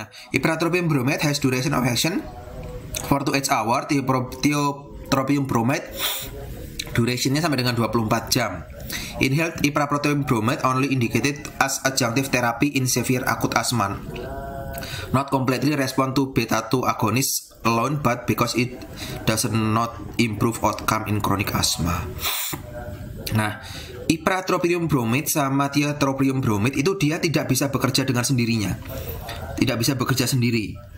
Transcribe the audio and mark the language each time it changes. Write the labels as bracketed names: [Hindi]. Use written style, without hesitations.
[English] Ipratropium bromide has duration of action 4 to 8 hours. [Indonesian] Tiotropium bromide durationnya sampai dengan 24 jam. [English] Inhaled ipratropium bromide only indicated as adjunctive therapy in severe acute asthma. Not completely respond to beta-2 agonist alone, but because it does not improve outcome in chronic asthma. [Indonesian] Nah, ipratropium bromide sama tiotropium bromide itu dia tidak bisa bekerja dengan sendirinya. Tidak bisa bekerja sendiri.